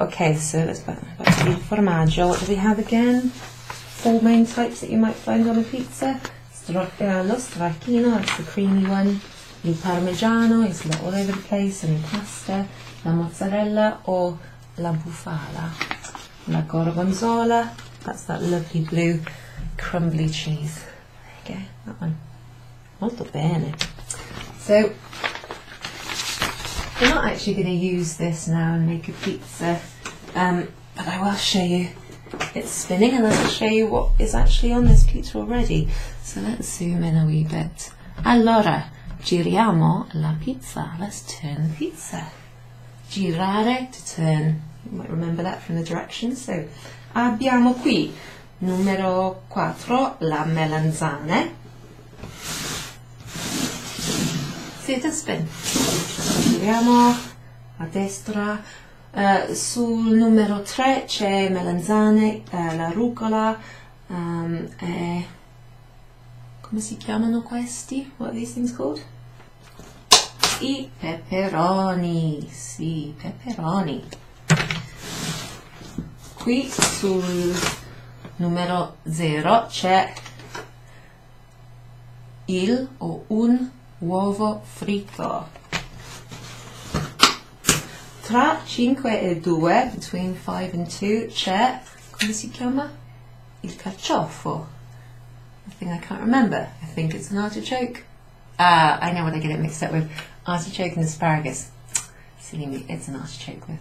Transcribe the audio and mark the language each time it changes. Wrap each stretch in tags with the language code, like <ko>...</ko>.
<en>Okay, so let's back to il formaggio. What do we have again? 4 main types that you might find on a pizza. Lo stracchino, that's the creamy one. Il parmigiano is all over the place, and pasta. La mozzarella or la bufala. La gorgonzola, that's that lovely blue crumbly cheese. There you go, that one.</en> <it>Molto bene.</it> <en>So, we're not actually going to use this now and make a pizza, but I will show you it's spinning, and I'll show you what is actually on this pizza already. So let's zoom in a wee bit.</en> <it>Allora, giriamo la pizza.</it> <en>Let's turn the pizza. Girare, to turn. You might remember that from the directions.</en> <it>So, abbiamo qui, numero 4, la melanzane.</it> <en>See the spin.</en> <it>Giriamo a destra. Sul numero 3 c'è melanzane, la rucola, come si chiamano questi?</it> <en>What are these things called?</en> <it>I peperoni, sì, peperoni. Qui sul numero 0 c'è il o un uovo fritto. Tra 5 e 2,</it> <en>between 5 and 2,</en> <it>c'è, come si chiama?</it> <en>Il carciofo. A thing I can't remember. I think it's an artichoke. I know what I get it mixed up with. Artichoke and asparagus. Silly me, it's an artichoke.</en>